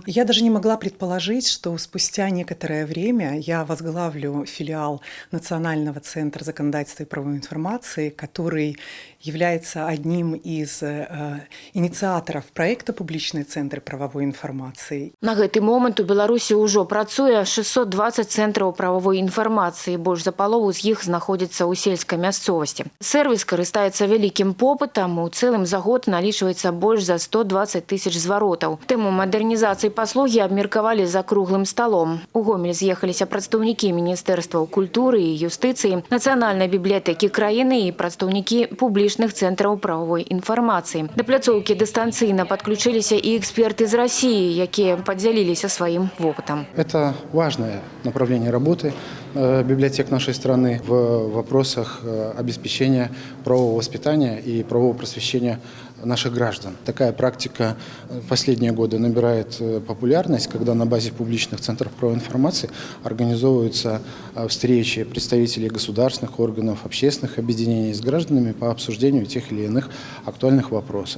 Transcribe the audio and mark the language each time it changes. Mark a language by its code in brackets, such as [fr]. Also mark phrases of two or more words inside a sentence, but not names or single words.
[ru] Я даже не могла предположить, что спустя некоторое время я возглавлю филиал Национального центра законодательства и правовой информации, который является одним из инициаторов проекта «Публичные центры правовой информации». [be] На гэты момент у Беларусі ўжо працуе 620 цэнтраў прававой інфармацыі, больш за палову з іх знаходзіцца ў сельскай мясцовасці. Сервіс карыстаецца вялікім попытам, у цэлым за год налічваецца больш за 120 тысяч зваротаў. Тэму мадэрнізацыі паслугі абмеркавалі за круглым сталом. У Гомель з'ехаліся прадстаўнікі міністэрстваў культуры і юстыцыі, Нацыянальнай бібліятэкі краіны і прадстаўнікі публічных цэнтраў правовой інфармацыі. Да пляцоўкі дыстанцыйна падключыліся і эксперты з России, якія падзяліліся сваім вопытам. [ru] Это важное направление работы библиотек нашей страны в вопросах обеспечения правового воспитания и правового просвещения наших граждан. Такая практика в последние годы набирает популярность, когда на базе публичных центров правовой информации организовываются встречи представителей государственных органов, общественных объединений с гражданами по обсуждению тех или иных актуальных вопросов.